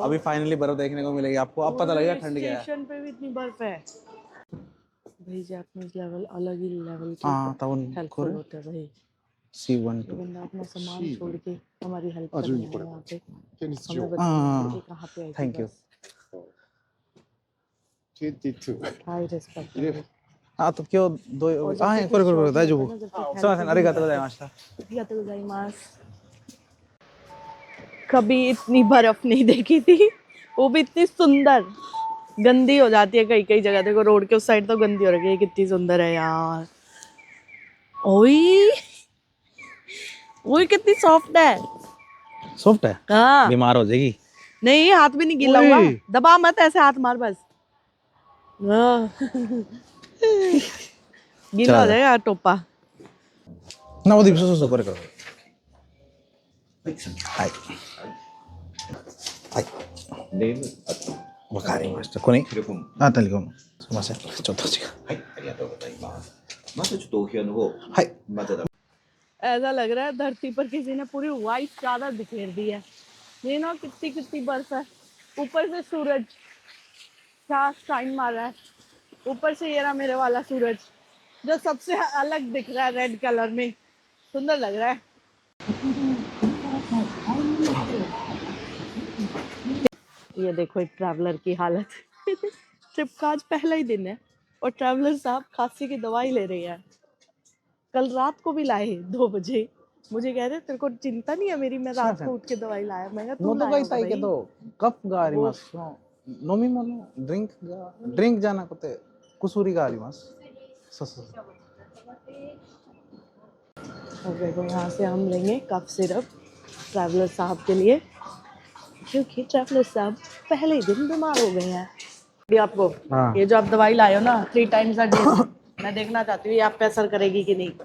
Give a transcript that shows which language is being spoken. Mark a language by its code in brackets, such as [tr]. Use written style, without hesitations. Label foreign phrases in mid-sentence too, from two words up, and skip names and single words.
[hi] अभी फाइनली बर्फ देखने को मिलेगी आपको, अब पता लगेगा ठंड क्या है। स्टेशन पे भी इतनी बर्फ है भाई। [en] Japanese level [hi] अलग ही लेवल की हाँ, तब हेल्पफुल होते हैं भाई। C12 ये बंदा अपना सामान छोड़ के हमारी हेल्प करने आया है यहाँ पे। हमें हाँ, बताइए ये कहाँ पे आई थी [en] thank you. [hi] बस। 22. [en] high respect. [ja] あと今日どういう、あ、はい、これ大丈夫。すみません、ありがとうございました。ありがとうございます。 [hi] कभी इतनी बर्फ नहीं देखी थी, वो भी इतनी सुंदर। गंदी हो जाती है कई कई जगह, देखो रोड के उस साइड तो गंदी हो रही है, कितनी सुंदर है यार। ओई ओई कितनी सॉफ्ट है। सॉफ्ट है, हाँ, बीमार हो जाएगी। नहीं हाथ भी नहीं गीला हुआ, ओए। दबा मत, ऐसे हाथ मार बस। हाँ। गीला हो जाएगा टोपा। [ja] なおで、そうそうそう、これから。はい。はい。ネーム、わかりました。これに。テレフォン。あ、テレフォン。すみません。ちょっと違う。はい、ありがとうございます。まずちょっとお部屋の方、はい。まだだ。 [hi] ऐसा लग रहा है धरती पर किसी ने पूरी व्हाइट चादर बिखेर दी है। ये ना कितनी कितनी बर्फ है, ऊपर से सूरज क्या शाइन मार रहा है, ऊपर से ये रहा मेरे वाला सूरज जो सबसे अलग दिख रहा है, [en] red color [hi] में सुंदर लग रहा है। ये देखो एक ट्रैवलर की हालत। ट्रिप का आज पहला ही दिन है और ट्रैवलर साहब खांसी की दवाई ले रहे हैं। कल रात को भी लाए 2 बजे, मुझे कह रहे तेरे को चिंता नहीं है मेरी, मैं रात को उठ के दवाई लाया। मैं कहा तू [ja] 喉が [hi] लाया [ja] 痛いけ [hi] भाई। [ja] ど、カップがあります。飲み物、ドリンクじゃなくて、薬があります。そうそうそう。 [hi] और देखो यहाँ से हम लेंगे [en] cough syrup [hi] ट्रैवलर साहब के लिए, क्योंकि ट्रैवलर साहब पहले ही दिन बीमार हो गए हैं। भी आपको हाँ। ये जो आप दवाई लाए हो ना 3 [en] times a day, [hi] मैं देखना चाहती हूँ ये आप पे असर करेगी कि नहीं।